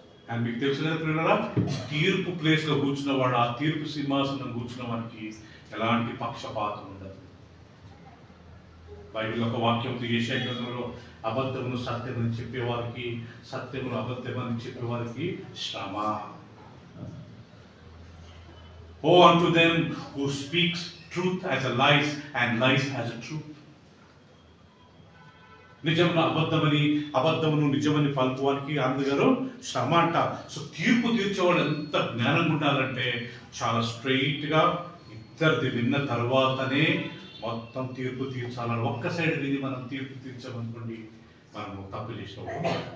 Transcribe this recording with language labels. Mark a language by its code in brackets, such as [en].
[te] And మీకు తెలుసు కదా పిల్లరా, తీర్పు ప్లేస్లో కూర్చున్నవాడు, ఆ తీర్పు సింహాసనం కూర్చున్న వారికి ఎలాంటి పక్షపాతం ఉండదు. బైబిల్ ఒక వాక్యం యెషయా గ్రంథంలో అబద్ధమును సత్యమని చెప్పేవారికి, సత్యమును అబద్ధమని చెప్పేవారికి శ్రమ. [en] O unto them who speaks truth as a lies and lies as a truth. [te] నిజమును అబద్ధమని, అబద్ధమును నిజమని పలుకువానికి అందుగారు శ్రమ అంట. సో తీర్పు తీర్చేవాడు ఎంత జ్ఞానంగా ఉండాలంటే చాలా స్ట్రైట్ గా ఇద్దరిది విన్న తర్వాతనే మొత్తం తీర్పు తీర్చాలని. ఒక్క సైడ్ విని మనం తీర్పు తీర్చామనుకోండి, మనము తప్పు చేసినప్పుడు.